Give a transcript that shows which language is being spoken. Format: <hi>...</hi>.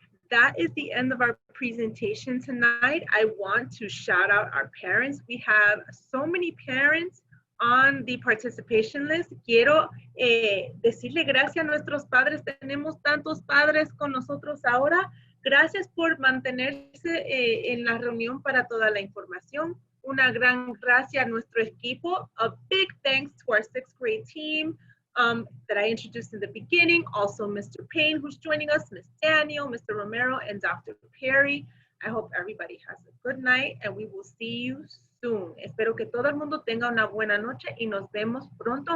<en>That is the end of our presentation tonight. I want to shout out our parents. We have so many parents on the participation list.</en> <es>Quiero decirle gracias a nuestros padres. Tenemos tantos padres con nosotros ahora. Gracias por mantenerse en la reunión para toda la información. Una gran gracias a nuestro equipo.</es> <en>A big thanks to our 6th grade team that I introduced in the beginning. Also, Mr. Payne, who's joining us, Ms. Daniel, Mr. Romero, and Dr. Perry. I hope everybody has a good night and we will see you soon.</en> <es>Espero que todo el mundo tenga una buena noche y nos vemos pronto.</es>